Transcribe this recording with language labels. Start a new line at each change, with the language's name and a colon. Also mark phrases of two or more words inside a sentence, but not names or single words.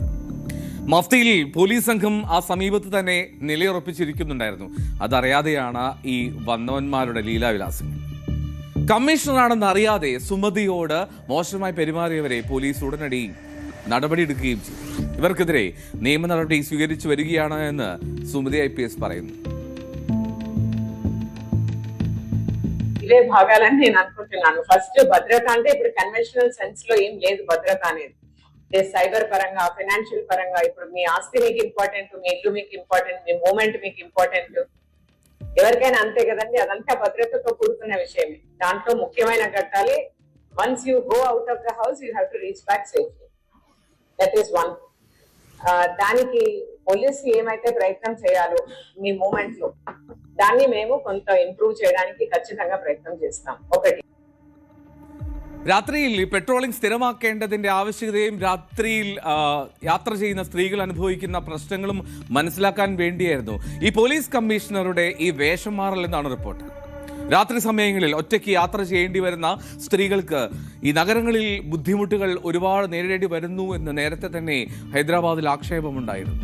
Malayalam: മഫ്തിയിൽ പോലീസ് സംഘം ആ സമീപത്ത് തന്നെ നിലയുറപ്പിച്ചിരിക്കുന്നുണ്ടായിരുന്നു. അതറിയാതെയാണ് ഈ വന്നവന്മാരുടെ ലീലാവിലാസങ്ങൾ. കമ്മീഷണറാണെന്ന് അറിയാതെ സുമതിയോട് മോശമായി പെരുമാറിയവരെ പോലീസ് ഉടനടി നടപടിയെടുക്കുകയും ചെയ്തു. ഇവർക്കെതിരെ നിയമ നടപടി സ്വീകരിച്ചു വരികയാണ് എന്ന് సుమతి IPS പറയുന്നു.
Telugu: ఇవే భాగాలని నేను అనుకుంటున్నాను. ఫస్ట్ భద్రత అంటే ఇప్పుడు
English: conventional sense
Telugu: లో ఏం లేదు భద్రత అనేది. సైబర్ పరంగా, ఫైనాన్షియల్ పరంగా ఇప్పుడు మీ ఆస్తి మీకు ఇంపార్టెంట్, మీ ఇల్లు మీకు ఇంపార్టెంట్, మీ మూమెంట్ మీకు ఇంపార్టెంట్, ఎవరికైనా అంతే కదండి. అదంతా భద్రతతో కూడుకున్న విషయమే. దాంట్లో ముఖ్యమైన ఘట్టాలే
English: once you go out of the house you have to reach back safely. That is one.
Telugu: దానికి పోలీసు ఏమైతే ప్రయత్నం చేయాలో మీ మూమెంట్ లో దాన్ని మేము కొంత ఇంప్రూవ్ చేయడానికి ఖచ్చితంగా ప్రయత్నం చేస్తాం. ఒకటి,
Malayalam: രാത്രിയിൽ പെട്രോളിംഗ് സ്ഥിരമാക്കേണ്ടതിന്റെ ആവശ്യകതയും രാത്രിയിൽ യാത്ര ചെയ്യുന്ന സ്ത്രീകൾ അനുഭവിക്കുന്ന പ്രശ്നങ്ങളും മനസ്സിലാക്കാൻ വേണ്ടിയായിരുന്നു ഈ പോലീസ് കമ്മീഷണറുടെ ഈ വേഷം മാറൽ എന്നാണ് റിപ്പോർട്ട്. രാത്രി സമയങ്ങളിൽ ഒറ്റയ്ക്ക് യാത്ര ചെയ്യേണ്ടി വരുന്ന സ്ത്രീകൾക്ക് ഈ നഗരങ്ങളിൽ ബുദ്ധിമുട്ടുകൾ ഒരുപാട് നേരിടേണ്ടി വരുന്നു എന്ന് നേരത്തെ തന്നെ ഹൈദരാബാദിൽ ആക്ഷേപമുണ്ടായിരുന്നു.